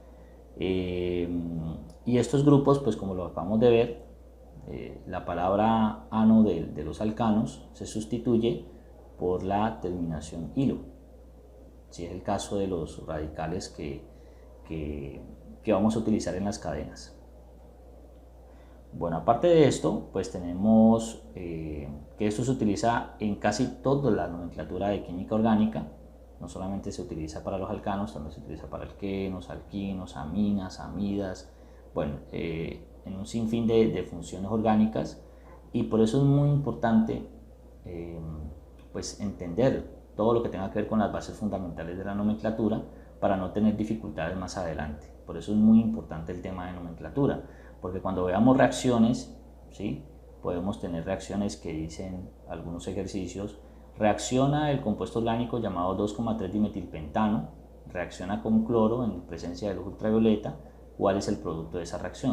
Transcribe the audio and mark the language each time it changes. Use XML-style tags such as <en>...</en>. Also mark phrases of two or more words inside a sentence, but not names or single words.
<es>Y estos grupos, pues como lo acabamos de ver, la palabra ano de los alcanos se sustituye por la terminación ilo, si es el caso de los radicales que vamos a utilizar en las cadenas. Bueno, aparte de esto, pues tenemos que esto se utiliza en casi toda la nomenclatura de química orgánica. No solamente se utiliza para los alcanos, también se utiliza para alquenos, alquinos, aminas, amidas, bueno, en un sinfín de funciones orgánicas, y por eso es muy importante pues entender todo lo que tenga que ver con las bases fundamentales de la nomenclatura para no tener dificultades más adelante. Por eso es muy importante el tema de nomenclatura, porque cuando veamos reacciones, ¿sí?, podemos tener reacciones que dicen algunos ejercicios: reacciona el compuesto orgánico llamado 2,3-dimetilpentano, reacciona con cloro en presencia de luz ultravioleta, ¿cuál es el producto de esa reacción?</es>